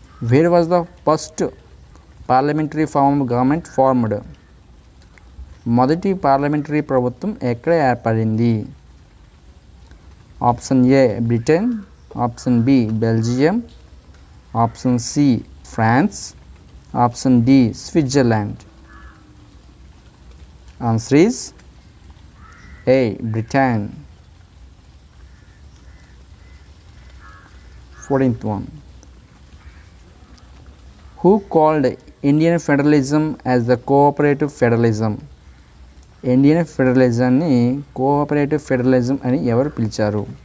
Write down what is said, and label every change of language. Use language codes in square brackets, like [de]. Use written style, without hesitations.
[en] Where was the first parliamentary form of government formed? [te] మొదటి parliamentary ప్రభుత్వం ఎక్కడ ఏర్పడింది? [en] Option A Britain, option B Belgium, option C France, option D Switzerland. Answer is A Britain. 14th one. Who called Indian federalism as the cooperative federalism? [te] Indian ఫెడరలిజాన్ని cooperative federalism అని ఎవరు పిలిచారు?